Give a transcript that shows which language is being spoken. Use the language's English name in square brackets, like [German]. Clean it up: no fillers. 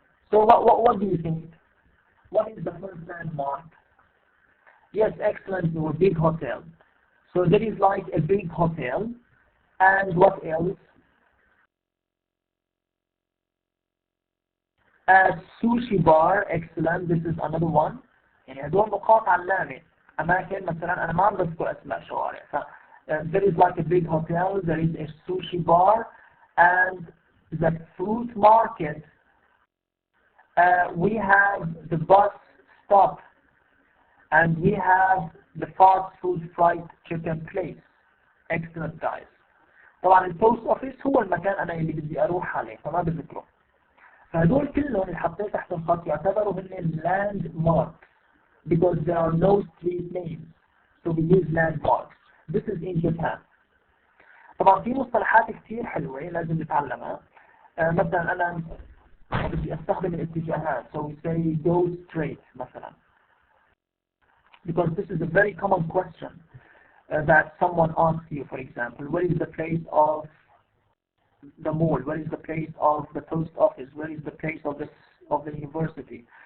[English] So what do you think? What is the first landmark? Yes, excellent, Noor, big hotel. So there is like a big hotel, and what else? A sushi bar, excellent, this is another one. [Arabic] يعني هدول نقاط علامة أماكن مثلا أنا ما عم بذكر أسماء شوارع. [English] There is like a big hotel, there is a sushi bar, and the fruit market. We have the bus stop, and we have the fast food fried chicken place. Excellent guys. [Arabic] طبعا البوست اوفيس هو المكان انا اللي بدي اروح عليه فما بذكره. فهدول كلهم اللي حطيت تحت الخط يعتبروا هن [English] landmarks because there are no street names. So we use landmarks. This is in Japan. [Arabic] طبعا في مصطلحات كثير حلوة لازم نتعلمها. مثلا انا بدي استخدم الاتجاهات. [English] So we say go straight مثلا. Because this is a very common question that someone asks you, for example, where is the place of the mall? Where is the place of the post office? Where is the place of the university?